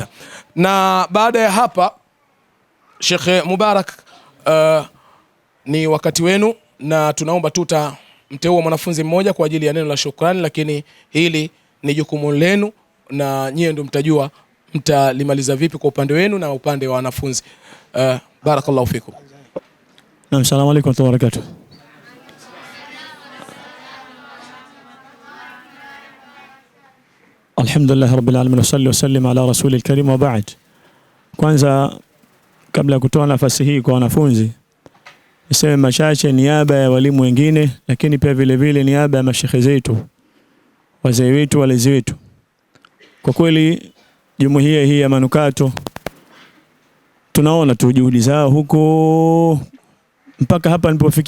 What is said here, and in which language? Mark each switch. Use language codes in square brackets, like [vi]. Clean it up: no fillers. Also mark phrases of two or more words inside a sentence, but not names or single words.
[sw] Na baada ya hapa, Sheikh Mubarak, ni wakati wenu, na tunaomba tutamteua mwanafunzi mmoja kwa ajili ya neno la shukrani, lakini hili ni jukumu lenu na nyie ndio mtajua mtalimaliza vipi kwa upande wenu na upande wa wanafunzi. [ar] بارك الله فيكم. نعم، السلام عليكم ورحمة الله وبركاته. الحمد لله رب العالمين، وسلم على رسوله الكريم، وبعد. [sw] Kwanza kabla ya kutoa nafasi hii kwa wanafunzi, niseme machache niaba ya walimu wengine, lakini pia vile vile niaba ya mashekhe zetu, wazee wetu, walezi wetu. Kwa kweli jumuiya hii ya Manukato tunaona tu juhudi zao huko mpaka hapa nilipofikia.